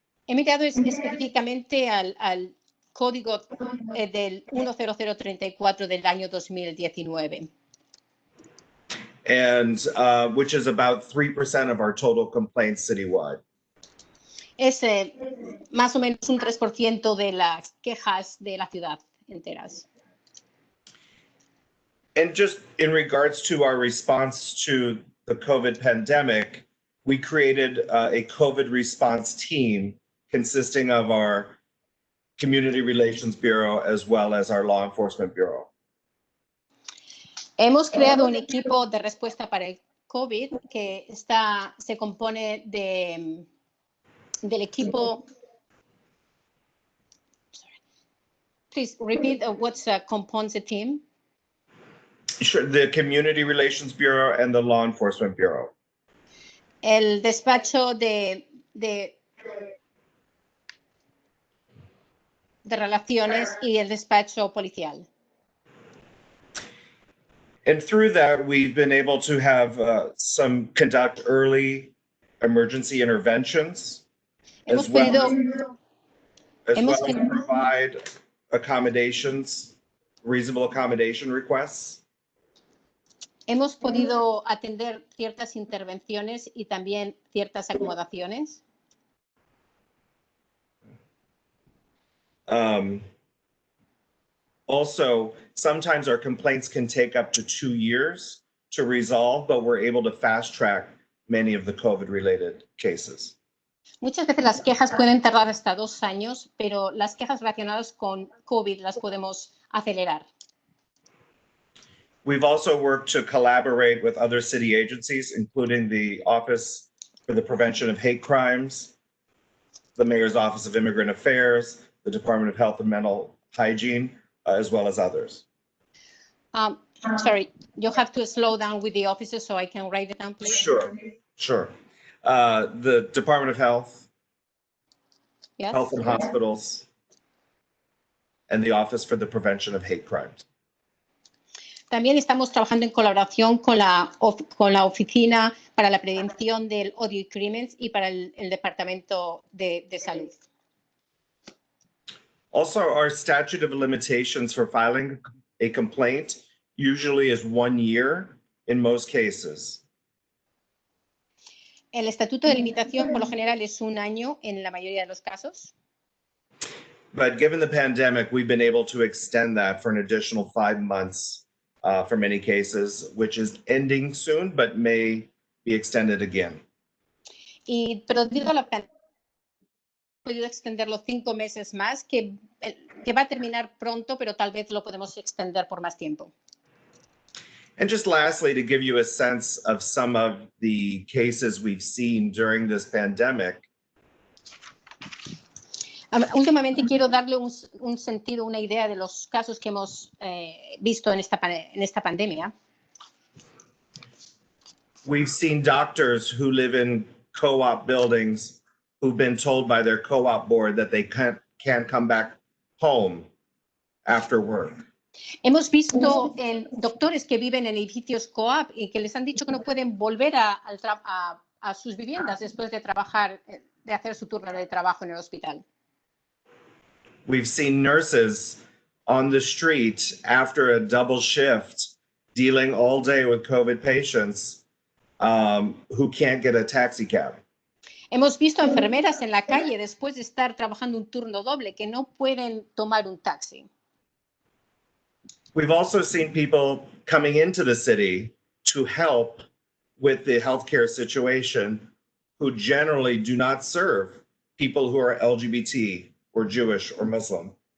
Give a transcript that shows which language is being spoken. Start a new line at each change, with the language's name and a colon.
Spanish: He mirado específicamente al código del 10034 del año 2019.
English: And which is about 3% of our total complaints citywide.
Spanish: Es más o menos un 3% de las quejas de la ciudad enteras.
English: And just in regards to our response to the COVID pandemic, we created a COVID response team consisting of our Community Relations Bureau as well as our Law Enforcement Bureau.
Spanish: Hemos creado un equipo de respuesta para el COVID que se compone del equipo.
English: Please repeat what's compounds the team. Sure, the Community Relations Bureau and the Law Enforcement Bureau.
Spanish: El despacho de relaciones y el despacho policial.
English: And through that, we've been able to have conduct early emergency interventions, as well as provide accommodations, reasonable accommodation requests.
Spanish: Hemos podido atender ciertas intervenciones y también ciertas acomodaciones.
English: Also, sometimes our complaints can take up to 2 years to resolve, but we're able to fast track many of the COVID-related cases.
Spanish: Muchas veces las quejas pueden tardar hasta 2 años, pero las quejas relacionadas con COVID las podemos acelerar.
English: We've also worked to collaborate with other city agencies, including the Office for the Prevention of Hate Crimes, the Mayor's Office of Immigrant Affairs, the Department of Health and Mental Hygiene, as well as others. Sorry, you have to slow down with the offices so I can write it down, please. Sure. The Department of Health, Yes. Health and Hospitals, and the Office for the Prevention of Hate Crimes.
Spanish: También estamos trabajando en colaboración con la Oficina para la Prevención del Odio y Crímenes y para el Departamento de Salud.
English: Also, our statute of limitations for filing a complaint usually is 1 year in most cases.
Spanish: El estatuto de limitación por lo general es 1 año en la mayoría de los casos.
English: But given the pandemic, we've been able to extend that for an additional 5 months for many cases, which is ending soon, but may be extended again.
Spanish: Pero debido a la pandemia, he podido extenderlo 5 meses más, que va a terminar pronto, pero tal vez lo podemos extender por más tiempo.
English: And just lastly, to give you a sense of some of the cases we've seen during this pandemic,
Spanish: Últimamente quiero darle un sentido, una idea de los casos que hemos visto en esta pandemia.
English: we've seen doctors who live in co-op buildings who've been told by their co-op board that they can't come back home after work.
Spanish: Hemos visto doctores que viven en edificios co-op y que les han dicho que no pueden volver a sus viviendas después de trabajar, de hacer su turno de trabajo en el hospital.
English: We've seen nurses on the street after a double shift dealing all day with COVID patients who can't get a taxi cab.
Spanish: Hemos visto enfermeras en la calle después de estar trabajando un turno doble que no pueden tomar un taxi.
English: We've also seen people coming into the city to help with the healthcare situation who generally do not serve people who are LGBT or Jewish or Muslim.